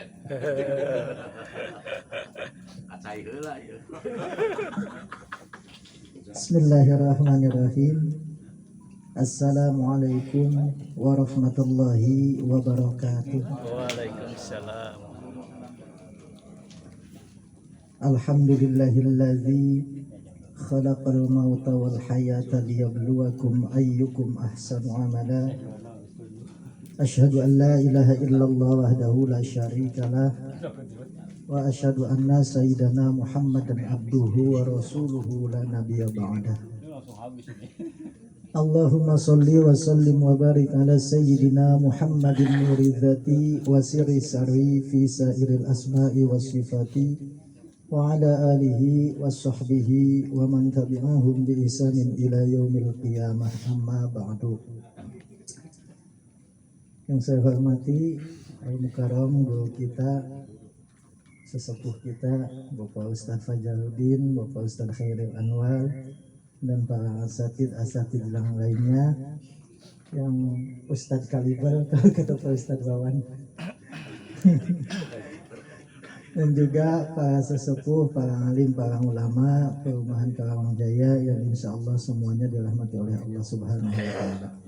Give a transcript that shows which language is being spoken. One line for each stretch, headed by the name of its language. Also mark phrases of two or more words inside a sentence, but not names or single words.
Sundanese: Acai heula ieu.
Arabic: Bismillahirrahmanirrahim. السلام عليكم ورحمة الله وبركاته. Waalaikumsalam. الحمد لله الذي خلق الموت والحياة ليبلوكم أيكم أحسن عملا. أشهد أن لا إله إلا الله وحده لا شريك له وأشهد أن سيدنا محمدا عبده ورسوله لا نبي بعده. اللهم صل وسلم وبارك على سيدنا محمد نور ذاتي وسر ساري في سائر الأسماء والصفات وعلى آله وصحبه ومن تبعهم بإحسان إلى يوم القيامة، أما بعد.
Indonesian: Yang saya hormati al-mukarram guru kita, sesepuh kita Bapak Ustaz Fajaruddin, Bapak Ustaz Khairil Anwar, dan para asatid yang lainnya, yang Ustadz Kaliber, kalau kata Pak Ustadz Wawan, dan juga para sesepuh, para alim, para ulama Perumahan Karawang-Jaya yang
Arabic: إن شاء الله
Indonesian: semuanya dirahmati oleh Allah
Arabic: سبحانه وتعالى.